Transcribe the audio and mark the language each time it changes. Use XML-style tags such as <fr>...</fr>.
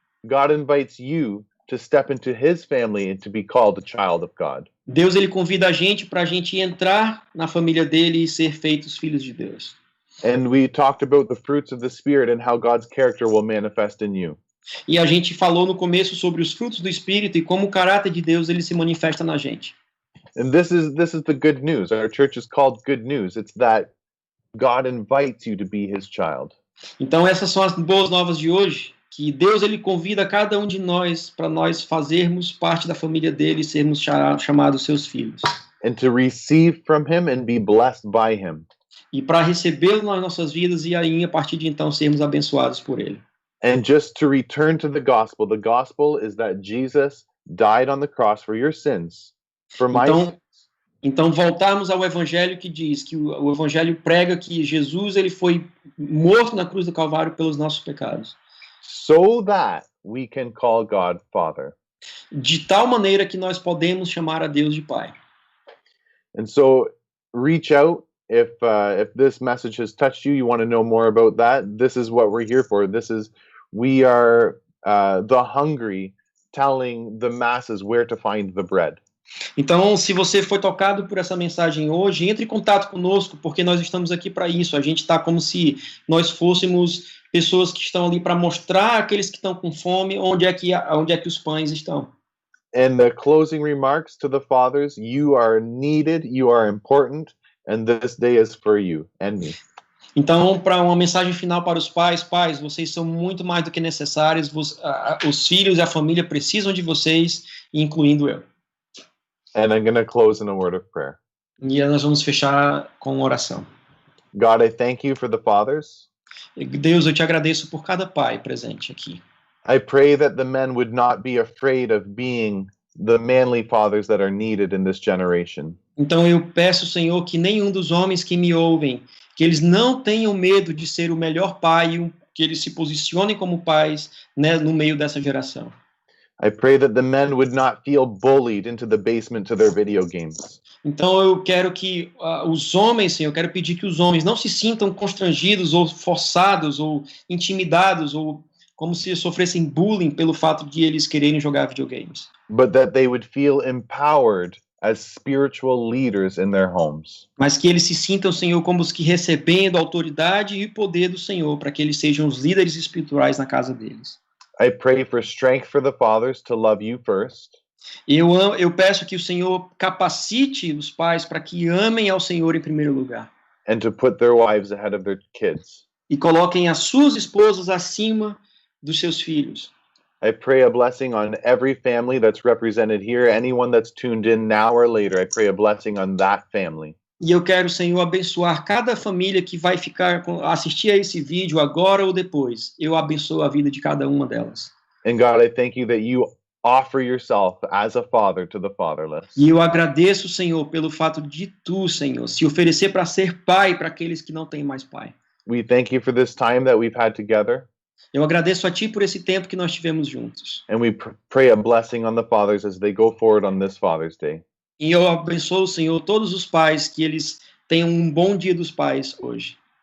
<en>God invites you to step into his family and to be called a child of God.</en> <pt>Deus ele convida a gente para a gente entrar na família dele e ser feitos filhos de Deus.</pt> <en>And we talked about the fruits of the Spirit and how God's character will manifest in you.</en> <pt>E a gente falou no começo sobre os frutos do Espírito e como o caráter de Deus ele se manifesta na gente.</pt> <en>And this is the good news. Our church is called Good News. It's that God invites you to be his child.</en> <pt>Então essas são as boas novas de hoje, que Deus ele convida cada um de nós para nós fazermos parte da família dele e sermos chamados seus filhos.</pt> <en>And to receive from him and be blessed by him.</en> <pt>E para recebê-lo nas nossas vidas e aí a partir de então sermos abençoados por ele.</pt> <en>And just to return to the gospel is that Jesus died on the cross for your sins. For my sins,</en> <pt>Então, voltarmos ao evangelho que diz que o evangelho prega que Jesus ele foi morto na cruz do Calvário pelos nossos pecados,</pt> <en>so that we can call God Father.</en> <pt>de tal maneira que nós podemos chamar a Deus de Pai.</pt> <en>And so reach out if this message has touched you, you want to know more about that. This is what we're here for. We are the hungry telling the masses where to find the bread.</en> <pt>Então, se você foi tocado por essa mensagem hoje, entre em contato conosco, porque nós estamos aqui para isso. A gente está como se nós fôssemos pessoas que estão ali para mostrar àqueles que estão com fome onde é que os pães estão.</pt> <en>And the closing remarks to the fathers, you are needed, you are important, and this day is for you and me.</en> <pt>Então, para uma mensagem final para os pais, vocês são muito mais do que necessários, os filhos e a família precisam de vocês, incluindo eu.</pt> <en>And I'm going to close in a word of prayer.</en> <pt>E nós vamos fechar com uma oração.</pt> <en>God, I thank you for the fathers.</en> <pt>Deus, eu te agradeço por cada pai presente aqui.</pt> <en>I pray that the men would not be afraid of being the manly fathers that are needed in this generation.</en> <pt>Então eu peço, Senhor, que nenhum dos homens que me ouvem, que eles não tenham medo de ser o melhor pai, que eles se posicionem como pais, né, no meio dessa geração.</pt> <en>I pray that the men would not feel bullied into the basement to their video games.</en> <pt>Então eu quero que os homens, Senhor, eu quero pedir que os homens não se sintam constrangidos ou forçados ou intimidados ou como se sofressem bullying pelo fato de eles quererem jogar videogames.</pt> <en>But that they would feel empowered as spiritual leaders in their homes.</en> <pt>Mas que eles se sintam, Senhor, como os que recebendo a autoridade e o poder do Senhor para que eles sejam os líderes espirituais na casa deles.</pt> <en>I pray for strength for the fathers to love you first.</en> <pt>Eu peço que o Senhor capacite os pais para que amem ao Senhor em primeiro lugar.</pt> <en>And to put their wives ahead of their kids.</en> <pt>E coloquem as suas esposas acima dos seus filhos.</pt> <en>I pray a blessing on every family that's represented here. Anyone that's tuned in now or later, I pray a blessing on that family.</en> <pt>E eu quero, Senhor, abençoar cada família que vai assistir a esse vídeo agora ou depois. Eu abençoo a vida de cada uma delas.</pt> <en>And God, I thank you that you offer yourself as a father to the fatherless.</en> <pt>E eu agradeço, Senhor, pelo fato de tu, Senhor, se oferecer para ser pai para aqueles que não têm mais pai.</pt> <en>We thank you for this time that we've had together.</en> <pt>Eu agradeço a ti por esse tempo que nós tivemos juntos.</pt> <en>And we pray a blessing on the fathers as they go forward on this Father's Day.</en> <pt>E eu abençoo, Senhor, todos os pais, que eles tenham um bom dia dos pais hoje.</pt>